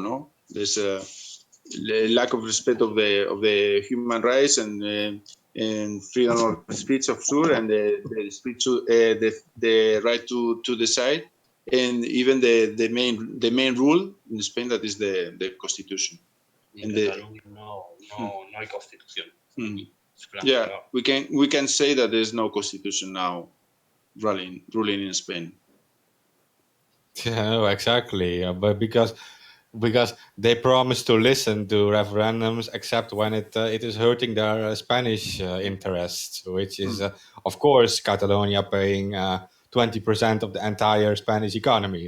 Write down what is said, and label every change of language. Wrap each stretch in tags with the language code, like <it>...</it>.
<en>No, there's a lack of respect of the human rights and freedom of speech of sure, and the speech to the right to decide, and even the main rule in Spain, that is the constitution.</en> <es>In Catalunya no hay constitución.</es> <en>Yeah, we can say that there's no constitution now ruling in Spain. Yeah, no, exactly. But because they promise to listen to referendums, except when it is hurting their Spanish interests, which is, of course, Catalonia paying 20% of the entire Spanish economy.</en>